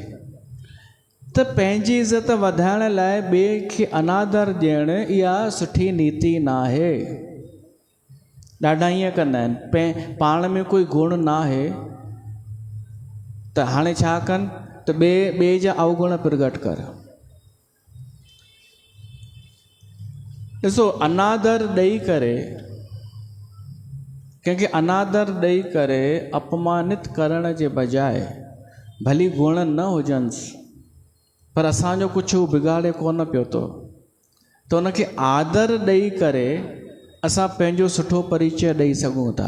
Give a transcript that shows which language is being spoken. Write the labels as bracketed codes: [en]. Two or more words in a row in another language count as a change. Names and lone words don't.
[sd] त पंहिंजी इज़त वधाइण लाइ ॿिए खे अनादर ॾियणु इहा सुठी नीति न आहे। ॾाढा ईअं कंदा आहिनि, पाण में कोई गुण न आहे त हाणे छा कनि, त ॿिए जा अवगुण प्रगट कर। ॾिसो, अनादर ॾेई करे कंहिंखे अनादर ॾेई करे अपमानित करण जे बजाए भली गुण न हुजनिसि पर असांजो कुझु बिगाड़े कोन पियो थो, त उनखे आदर ॾेई करे असां पंहिंजो सुठो परिचय ॾेई सघूं था।